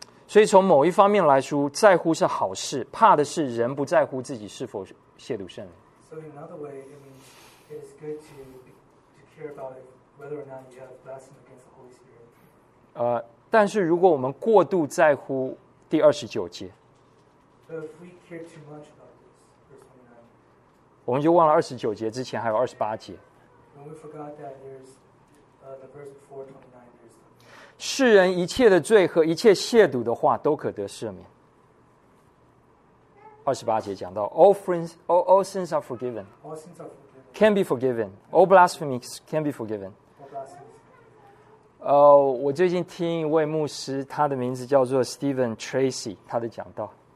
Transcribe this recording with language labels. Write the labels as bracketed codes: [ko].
[zh] 所以从某一方面来说，在乎是好事，怕的是人不在乎自己是否亵渎圣灵。 [en] So in another way, it means it is good to care about whether or not you have blasphemy against the Holy Spirit. [zh] 但是如果我们过度在乎第二十九节， [en] so if we care too much about this, verse 29, [zh] 我们就忘了二十九节之前还有二十八节。 [en] When we forgot that there's the verse before 29. [zh] 世人一切的罪和一切亵渎的话都可得赦免。二十八节讲到 [en] all sins are forgiven, can be forgiven, all blasphemies can be forgiven. [zh] 我最近听一位牧师，他的名字叫做 Stephen Tracy, 他的讲道。